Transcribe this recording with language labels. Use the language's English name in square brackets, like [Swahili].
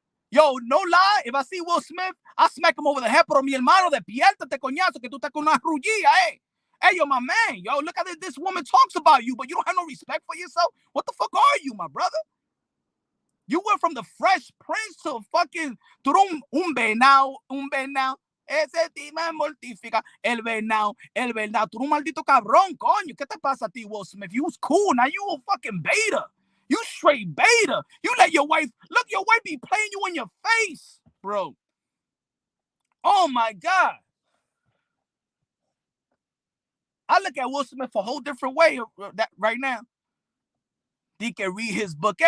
[English] Yo, no lie, if I see Will Smith, I smack him over the head. [Spanish] Pero mi hermano, despiértate, coñazo, que tú estás con una rullilla, eh. [English] Hey, yo, my man, yo, look at this woman talks about you, but you don't have no respect for yourself. What the fuck are you, my brother? You went from the Fresh Prince to fucking un venao. [Spanish] Ese tema mortifica. El venao. Tú un maldito cabrón, coño. ¿Qué te pasa a ti, Will Smith? [English] You was cool. Now you a fucking beta. You straight beta. You let your wife, look, your wife be playing you in your face, bro. Oh, my God. I look at Will Smith a whole different way right now. He can read his book.